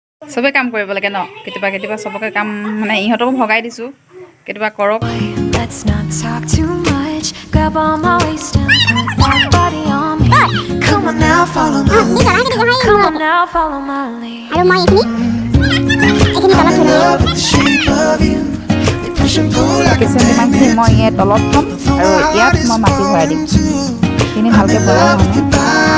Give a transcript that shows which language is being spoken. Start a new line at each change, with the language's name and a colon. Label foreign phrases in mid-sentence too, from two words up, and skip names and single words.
Assamese: চবে কাম কৰিব লাগে ন কেতিয়াবা কেতিয়াবা চবকে কাম মানে ইহঁতকো ভগাই দিছোঁ কেতিয়াবা কৰক
English: Let's not talk too much. Grab on my waist and put that body on me. Come on now, follow my lead. Come on now, follow my lead.
Assamese: আৰু মই এইখিনি তলত থৈ
English: Love with the shape of you. We push and pull like a
Assamese: কিচেন যিমানখিনি মই ইয়াত তলত থ'ম আৰু ইয়াত মই মাটি ভৰাই দিম সেইখিনি ভালকৈ বনাই